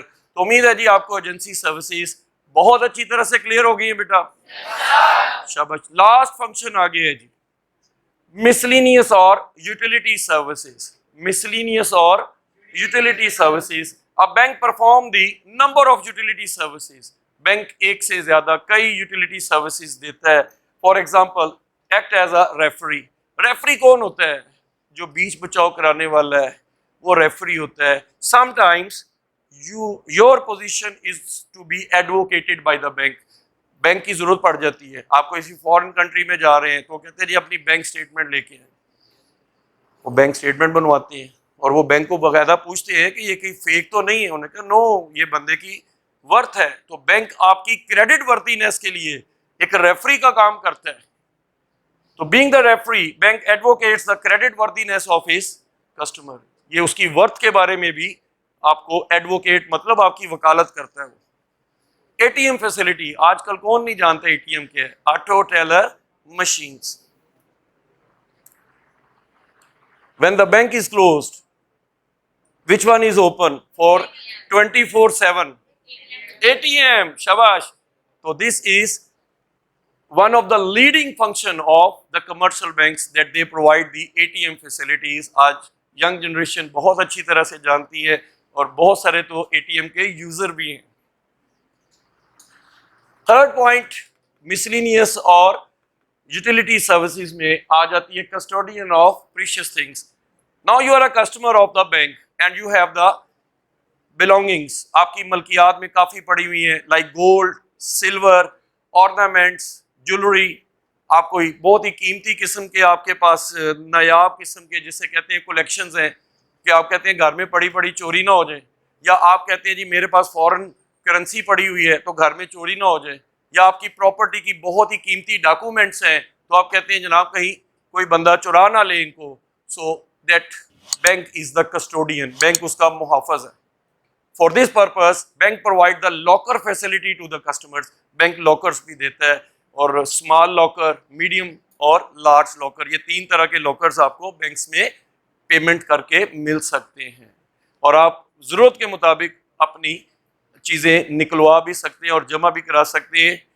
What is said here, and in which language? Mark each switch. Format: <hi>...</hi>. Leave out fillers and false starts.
<ur>تو امید ہے جی آپ کو ایجنسی سروسز بہت اچھی طرح سے کلیئر ہو گئی ہیں بیٹا. شاباش. لاسٹ فنکشن آگے ہے جی مسلینیس اور یوٹیلیٹی سروسز. مسلینیس اور یوٹیلیٹی سروسز. اب bank</ur> <en>Perform the number of utility services.</en> <ur>Bank ایک سے زیادہ کئی یوٹیلیٹی سروسز دیتا ہے.</ur> <en>For example act as a referee.</en> <ur>Referee کون ہوتا ہے, جو بیچ بچاؤ کرانے والا ہے وہ ریفری ہوتا ہے.</ur> <en>Sometimes your position is to be advocated by the bank.</en> <ur>Bank کی ضرورت پڑ جاتی ہے. آپ کو کسی فورن کنٹری میں جا رہے ہیں تو کہتے ہیں جی اپنی بینک اسٹیٹمنٹ لے کے آئیں. وہ بینک اسٹیٹمنٹ بنواتے ہیں اور وہ بینک کو باقاعدہ پوچھتے ہیں کہ یہ کہیں فیک تو نہیں ہے. انہوں نے کہا نو, یہ بندے کی ورتھ ہے. تو بینک آپ کی کریڈٹ ورتھینس کے لیے ایک ریفری کا کام کرتا ہے.</ur> <en>تو being the referee, bank advocates the credit worthiness of his customer.</en> <ur>یہ اس کی ورتھ کے بارے میں بھی آپ کو ایڈوکیٹ مطلب آپ کی وکالت کرتا ہے. وہ اے ٹی ایم فیسلٹی, آج کل کون نہیں جانتا اے ٹی ایم کیا ہے؟ Auto tailor machines.</ur> <en>When the bank is closed, which one is open for 24/7? ATM. Shabash. So this is one of the leading function of the commercial banks that they provide the ATM facilities.</en> <ur>آج</ur> <en>young generation</en> <ur>بہت اچھی طرح سے جانتی ہے اور بہت سارے تو ATM کے یوزر بھی ہیں. تھرڈ پوائنٹ miscellaneous اور یوٹیلیٹی سروسز میں آ جاتی ہے</ur> <en>Custodian of precious things. Now you are a customer of the bank and you have the belongings.</en> <ur>آپ کی ملکیات میں کافی پڑی ہوئی ہیں</ur> <en>like gold, silver, ornaments, jewelry.</en> <ur>آپ کوئی بہت ہی قیمتی قسم کے آپ کے پاس نایاب قسم کے جسے کہتے ہیں کلیکشنز ہیں کہ آپ کہتے ہیں گھر میں پڑی پڑی چوری نہ ہو جائیں, یا آپ کہتے ہیں جی میرے پاس فورن کرنسی پڑی ہوئی ہے تو گھر میں چوری نہ ہو جائے, یا آپ کی پراپرٹی کی بہت ہی قیمتی ڈاکومنٹس ہیں تو آپ کہتے ہیں جناب کہیں کوئی بندہ چرا نہ لے ان کو.</ur> <en>so that bank is the custodian,</en> <ur>bank اس کا محافظ ہے.</ur> <en>For this purpose bank provide the locker facility to the customers.</en> <ur>Bank lockers بھی دیتا ہے, اور اسمال لاکر, میڈیم اور لارج لاکر, یہ تین طرح کے لاکرز آپ کو بینکس میں پیمنٹ کر کے مل سکتے ہیں, اور آپ ضرورت کے مطابق اپنی چیزیں نکلوا بھی سکتے ہیں اور جمع بھی کرا سکتے ہیں.</ur>